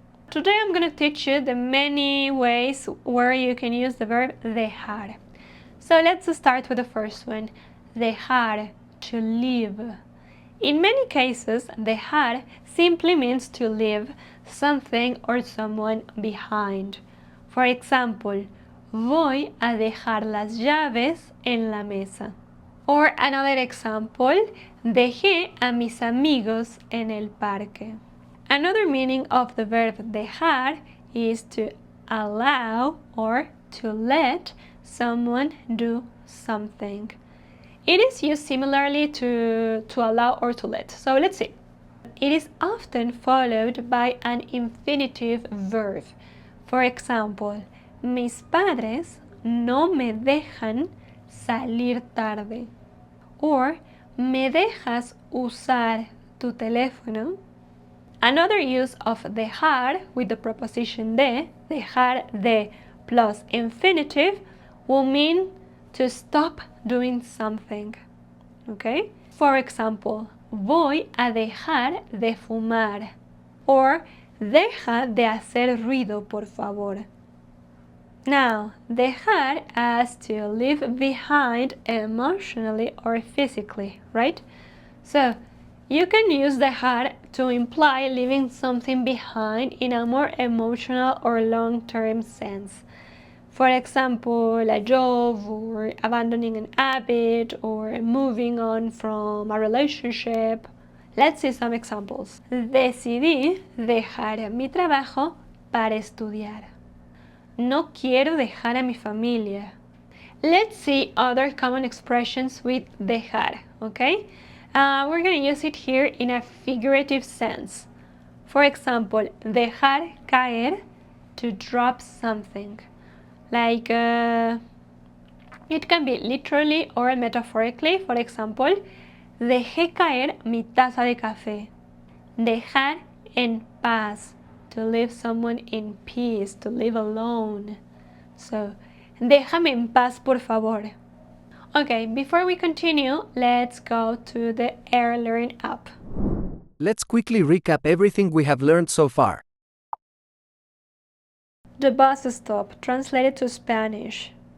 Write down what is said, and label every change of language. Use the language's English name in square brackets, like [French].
[English] Today I'm going to teach you the many ways where you can use the verb dejar. So let's start with the first one, dejar, to leave. In many cases, dejar simply means to leave something or someone behind. For example, [Spanish] voy a dejar las llaves en la mesa. [English] Or another example, [Spanish] dejé a mis amigos en el parque. [English] Another meaning of the verb dejar is to allow or to let someone do something. It is used similarly to allow or to let. So let's see. It is often followed by an infinitive verb. For example, [Spanish] mis padres no me dejan salir tarde. Or, ¿me dejas usar tu teléfono? [English] Another use of dejar with the preposition dejar de plus infinitive will mean to stop doing something. Okay? For example, [Spanish] voy a dejar de fumar. Or, deja de hacer ruido, por favor. [English] Now, dejar as to leave behind emotionally or physically, right? So, you can use dejar to imply leaving something behind in a more emotional or long-term sense. For example, a job or abandoning an habit or moving on from a relationship. Let's see some examples. [Spanish] Decidí dejar mi trabajo para estudiar. No quiero dejar a mi familia. [English] Let's see other common expressions with dejar, okay? We're going to use it here in a figurative sense. For example, dejar caer, to drop something. Like, it can be literally or metaphorically. For example, [Spanish] dejé caer mi taza de café. [English] Dejar en paz, to leave someone in peace, to live alone. [Spanish] So, déjame en paz, por favor. [English] Okay, before we continue, let's go to the earlearn app. Let's quickly recap everything we have learned so far. The bus stop, translated to Spanish.